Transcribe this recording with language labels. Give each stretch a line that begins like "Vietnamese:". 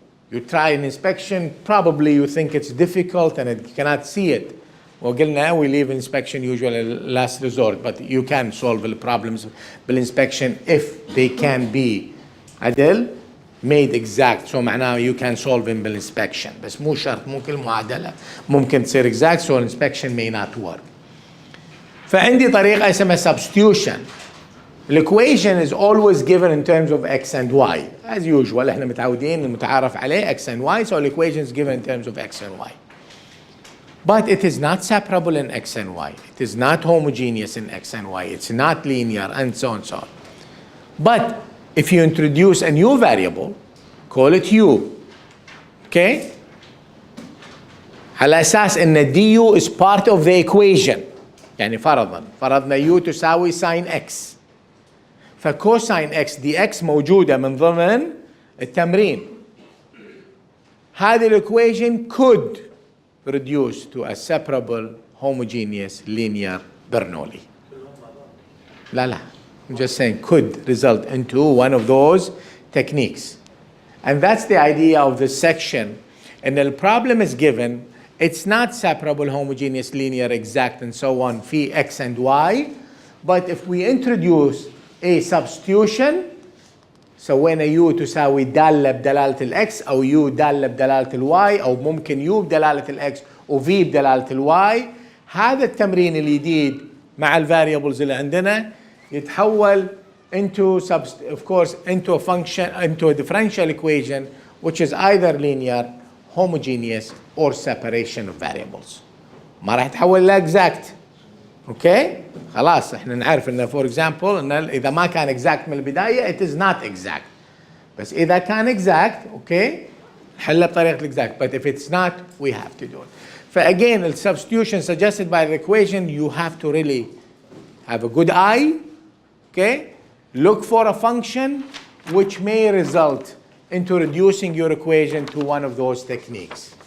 English: You try an inspection. Probably you think it's difficult and you cannot see it.
Arabic: وقلنا
English: we leave inspection usually last resort, but you can solve the problems بالinspection if they can be عدل made exact. So معناه you can solve them بالinspection.
Arabic: بس مو شرط مو كل معادلة ممكن تصير exact,
English: so inspection may not work.
Arabic: فعندي طريقة اسمها substitution.
English: The equation is always given in terms of x and y. As usual,
Arabic: احنا متعودين المتعارف عليه
English: x and y, so the equation is given in terms of x and y. But it is not separable in x and y. It is not homogeneous in x and y. It's not linear, and so on and so on. But if you introduce a new variable, call it u. Okay?
Arabic: على أساس إن du
English: is part of the equation.
Arabic: يعني فرضنا u تساوي sin x. فكوساين x dx موجودة من ضمن التمرين.
English: هذه equation could reduce to a separable, homogeneous, linear Bernoulli.
Arabic: لا.
English: I'm just saying could result into one of those techniques. And that's the idea of this section. And the problem is given, it's not separable, homogeneous, linear, exact, and so on, phi x and y.
Arabic: But if we introduce a substitution, سوينا u تساوي دالة بدلالة الx أو u دالة بدلالة الy أو ممكن u بدلالة الx و v بدلالة الy، هذا التمرين الجديد مع الفاريبلز اللي عندنا يتحول
English: into of course into a function, into a differential equation which is either linear, homogeneous or separation of variables.
Arabic: ما راح يتحول ل exact. اوكي خلاص احنا نعرف انه فور اكزامبل ان اذا ما كان exact من البدايه
English: it is not exact.
Arabic: بس اذا كان exact اوكي نحله بطريقه exact.
English: But if it's not we have to do it.
Arabic: فagain
English: the substitution suggested by the equation, you have to really have a good eye. Okay, look for a function which may result into reducing your equation to one of those techniques.